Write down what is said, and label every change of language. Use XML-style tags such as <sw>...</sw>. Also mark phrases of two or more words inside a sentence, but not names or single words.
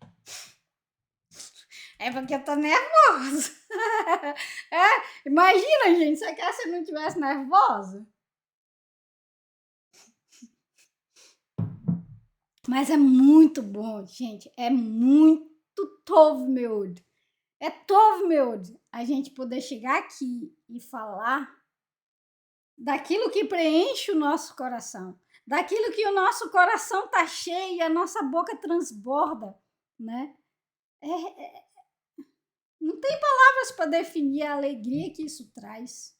<pt>É porque eu tô nervosa. Imagina, gente, se eu não estivesse nervosa. Mas é muito bom, gente. É muito</pt> <he>טוב מאוד.</he> <pt>É</pt> <he>טוב מאוד</he> <pt>a gente poder chegar aqui e falar daquilo que preenche o nosso coração. Daquilo que o nosso coração tá cheio e a nossa boca transborda, né? Não tem palavras para definir a alegria que isso traz.</pt>